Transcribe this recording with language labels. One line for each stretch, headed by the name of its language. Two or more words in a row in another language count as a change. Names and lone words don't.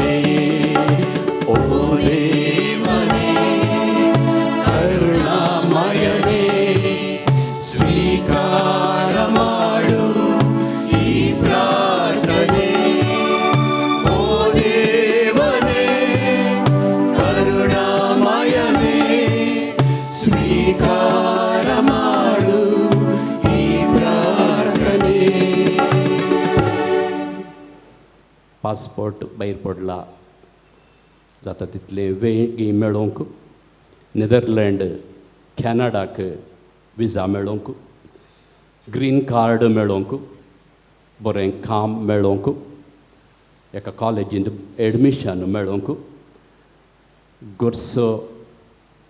Kannada: ಓ ದೇವನೇ ಕರುಣಾಮಯನೇ ಸ್ವೀಕಾರ ಮಾಡು ಈ ಪ್ರಾರ್ಥನೆ. ಸ್ವೀಕಾರ ಮಾಡು ಈ ಪ್ರಾರ್ಥನೆ.
Konkani: पासपोर्ट भायर पडला जाता तितले वेगी मेळोवंक, नेदरलँड, कॅनडाक विजा मेळोवंक, ग्रीन कार्ड मेळोवंक, बरें काम मेळोवंक, एका कॉलेजींत एडमिशन मेळोवंक, गोरसो